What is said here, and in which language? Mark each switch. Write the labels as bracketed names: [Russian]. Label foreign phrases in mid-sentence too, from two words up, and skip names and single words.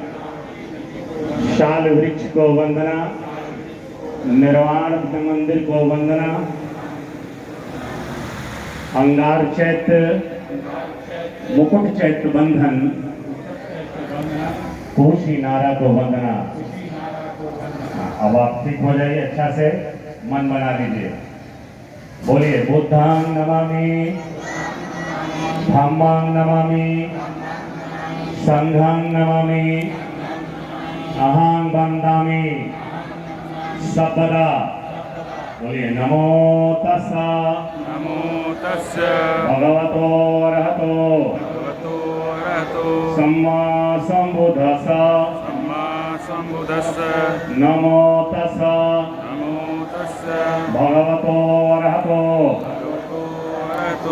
[Hindi] शाल वृक्ष को वंदना, निर्वाण मंदिर को वंदना, अंगार चैत्र, मुकुट चैत्र बंधन, कोशी नारा को वंदना। अब आप ठीक हो जाइए, अच्छा से मन बना लीजिए। [Pali] बोलिए बुद्धां नमामि, धम्मं नमामि संघं नमामि अहं वन्दामि सर्वदा। बोलिए नमो तस्सा नमो तस्स भगवतो अरहतो भगवतो अरहतो सम्मा सम्बुद्धस्स सम्मा सम्बुद्धस्स नमो तस्सा नमो तस्स भगवतो अरहतो भगवतो अरहतो